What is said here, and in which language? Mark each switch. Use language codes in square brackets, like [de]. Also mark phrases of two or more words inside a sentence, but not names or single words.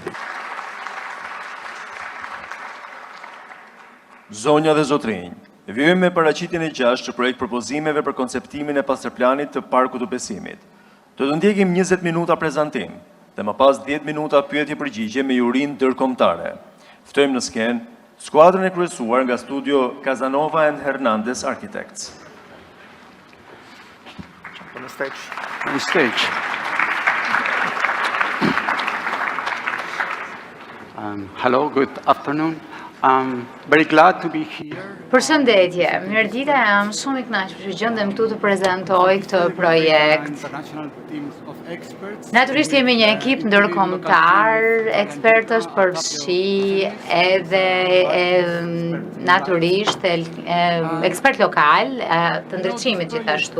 [sq] Zonja dhe zotrinj, vijmë me paraqitjen e 6 të projekt propozimeve për konceptimin e pastërplanit të Parkut të Besimit. Do të ndjekim 20 minuta prezantim dhe më pas 10 minuta pyetje-përgjigje me jurinë ndërkombëtare. Ftojmë në skenë skuadrën e kryesuar nga studio Casanova and Hernandez Architects. [en] On the stage. Hello, good afternoon. I'm very glad to be here. [sq] Përshëndetje, mirëdita, jam shumë i kënaqur që gjendem këtu të prezantoj këtë projekt. Natyrisht jemi një ekip ndërkombëtar, ekspertësh për shi, edhe natyrisht ekspert lokal të ndriçimit gjithashtu.